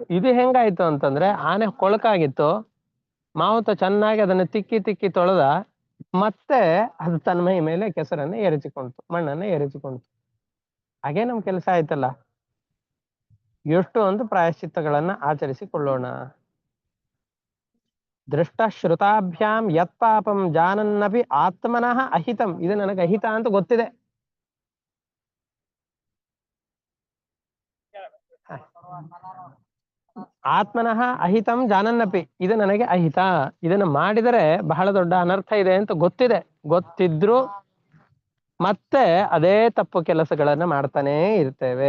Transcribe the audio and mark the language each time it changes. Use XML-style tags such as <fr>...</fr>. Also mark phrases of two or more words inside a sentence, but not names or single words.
<kn>ಇದು ಹೆಂಗಾಯ್ತು ಅಂತಂದ್ರೆ, ಆನೆ ಕೊಳಕಾಗಿತ್ತು, ಮಾವುತ ಚೆನ್ನಾಗಿ ಅದನ್ನು ತಿಕ್ಕಿ ತಿಕ್ಕಿ ತೊಳೆದ, ಮತ್ತೆ ಅದು ತನ್ನ ಮೈ ಮೇಲೆ ಕೆಸರನ್ನ ಎರಚಿಕೊಂತು, ಮಣ್ಣನ್ನ ಎರಚಿಕೊಂತು. ಹಾಗೆ ನಮ್ ಕೆಲಸ ಆಯ್ತಲ್ಲ. ಎಷ್ಟು ಒಂದು ಪ್ರಾಯಶ್ಚಿತ್ತಗಳನ್ನ ಆಚರಿಸಿಕೊಳ್ಳೋಣ.</kn> <sa>ದೃಷ್ಟ ಶ್ರುತಾಭ್ಯಾಂ ಯತ್ ಪಾಪಂ ಜಾನನ್ನಪಿ ಆತ್ಮನಃ ಅಹಿತಂ.</sa> <kn>ಇದು ನನಗೆ ಅಹಿತ ಅಂತ ಗೊತ್ತಿದೆ.</kn> <sa>ಆತ್ಮನಃ ಅಹಿತಂ ಜಾನನ್ನಪಿ,</sa> <kn>ಇದು ನನಗೆ ಅಹಿತ, ಇದನ್ನು ಮಾಡಿದರೆ ಬಹಳ ದೊಡ್ಡ ಅನರ್ಥ ಇದೆ ಅಂತ ಗೊತ್ತಿದೆ. ಗೊತ್ತಿದ್ರು ಮತ್ತೆ ಅದೇ ತಪ್ಪು ಕೆಲಸಗಳನ್ನ ಮಾಡ್ತಾನೇ ಇರ್ತೇವೆ.</kn>